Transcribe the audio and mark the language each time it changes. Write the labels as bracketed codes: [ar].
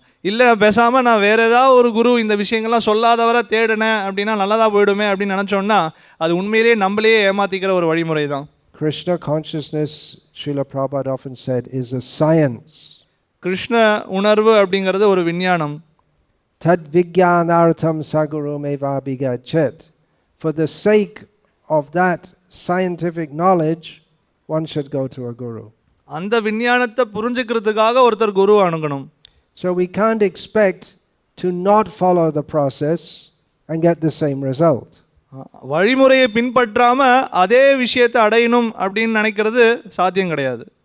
[ta] இல்லை பேசாமல் நான் வேறு ஏதாவது ஒரு குரு இந்த விஷயங்கள்லாம் சொல்லாதவரை தேடினேன் அப்படின்னா நல்லதாக போயிடுமே அப்படின்னு நினச்சோன்னா அது உண்மையிலேயே நம்மளையே ஏமாற்றிக்கிற ஒரு வழிமுறை தான். [en] Krishna consciousness, Srila Prabhupada often said, is a science. [ta] Krishna உணர்வு அப்படிங்கிறது ஒரு விஞ்ஞானம். [sa] Tad vijnanartham saguru mevabhigachet. [en] For the sake of that scientific knowledge, one should go to a guru. [ta] அந்த விஞ்ஞானத்தை புரிஞ்சுக்கிறதுக்காக ஒருத்தர் குரு அணுகணும். [en] So we can't expect to not follow the process and get the same result. [ta] வழிமுறையை பின்பற்றாம அதே விஷயத்தை அடையணும் அப்படின்னு நினைக்கிறது சாத்தியம் கிடையாது.